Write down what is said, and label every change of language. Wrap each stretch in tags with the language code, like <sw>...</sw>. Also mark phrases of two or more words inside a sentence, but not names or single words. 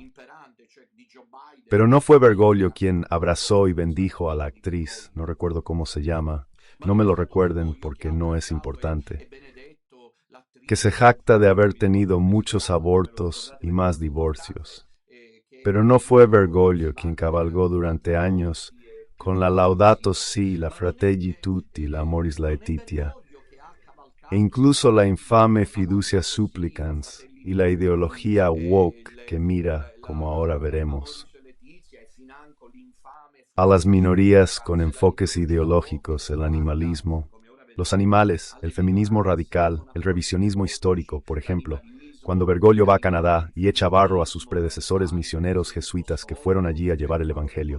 <es>Pero no fue Bergoglio quien abrazó y bendijo a la actriz, no recuerdo cómo se llama, no me lo recuerden porque no es importante, que se jacta de haber tenido muchos abortos y más divorcios. Pero no fue Bergoglio quien cabalgó durante años con la Laudato Si, la Fratelli Tutti, la Amoris Laetitia, e incluso la infame Fiducia Supplicans y la ideología woke que mira, como ahora veremos, a las minorías con enfoques ideológicos, el animalismo, los animales, el feminismo radical, el revisionismo histórico, por ejemplo, cuando Bergoglio va a Canadá y echa barro a sus predecesores misioneros jesuitas que fueron allí a llevar el Evangelio.</es>